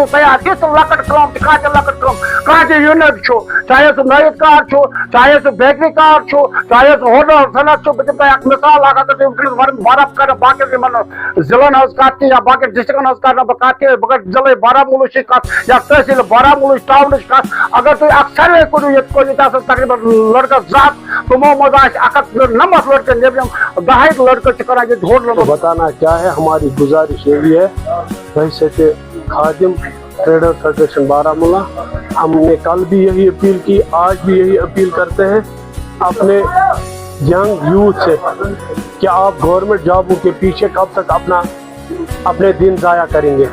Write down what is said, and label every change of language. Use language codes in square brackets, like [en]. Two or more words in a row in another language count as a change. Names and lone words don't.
[ks] تیار یِژھ لۄکٕٹ کٲم تہِ کانٛہہ تہِ لۄکٕٹ کٲم کانٛہہ تہِ یوٗنٹ چھُ چاہے سُہ نٲیِد کار چھُ چاہے سُہ بیکری کار چھُ چاہے سُہ ہوٹل صنعت چھُ بہٕ دِمہٕ تۄہہِ اکھ مثال اکھ اگر تُہۍ وٕنکیٚنس برف کرٕ باقین یِمن ضلعن ہٕنٛز کتھ تہِ یا باقین ڈسٹرکن ہٕنٛز کرٕ نہٕ بہٕ کتھ کینٛہہ بہٕ کرٕ ضلعے بارہمولہٕچ کتھ یا تحصیل بارہمولہٕچ ٹاونٕچ کتھ اگر تُہۍ اکھ سروے کٔرِو ییٚتہِ آسن تقریباً لڑکس 2 ہتھ تِمو منٛز آسہِ 190 لڑکہٕ نیبرِم 10 لڑکہٕ چھِ کران ییٚتہِ ہوٹلن منٛز. [ur] بتانا کیا ہے, ہماری گزارش یہی ہے بحیثیت خادم ٹریڈر فیڈریشن بارہمولہ, ہم نے کل بھی یہی اپیل کی, آج بھی یہی اپیل کرتے ہیں اپنے [en] young youth [ur] سے کہ آپ گورنمنٹ جابوں کے پیچھے کب تک اپنے دن ضائع کریں گے.